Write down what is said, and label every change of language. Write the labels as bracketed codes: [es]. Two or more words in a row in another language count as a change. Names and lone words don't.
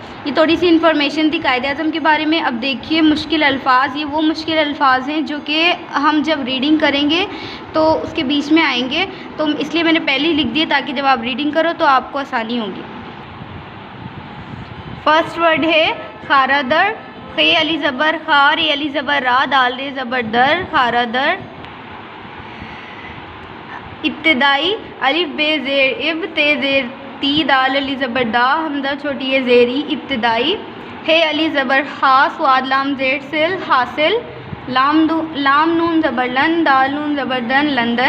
[ur] یہ تھوڑی سی انفارمیشن تھی قائد اعظم کے بارے میں۔ اب دیکھیے مشکل الفاظ، یہ وہ مشکل الفاظ ہیں جو کہ ہم جب ریڈنگ کریں گے تو اس کے بیچ میں آئیں گے، تو اس لیے میں نے پہلے ہی لکھ دیے تاکہ جب آپ ریڈنگ کرو تو آپ کو آسانی ہوگی۔ [en] first word [ur] ہے خارا در، خ علی زبر خا، ر علی زبر را، دال ر زبر در، خارا در۔ ابتدائی، الف بے زیر اب، تے زیر تی، دال علی زبر دا، حمزہ چھوٹی ہے زیری، ابتدائی۔ ہے علی زبر خا، سواد لام زیر سل، حاصل۔ لام نون زبر لن، دال نون زبر دن، لندن۔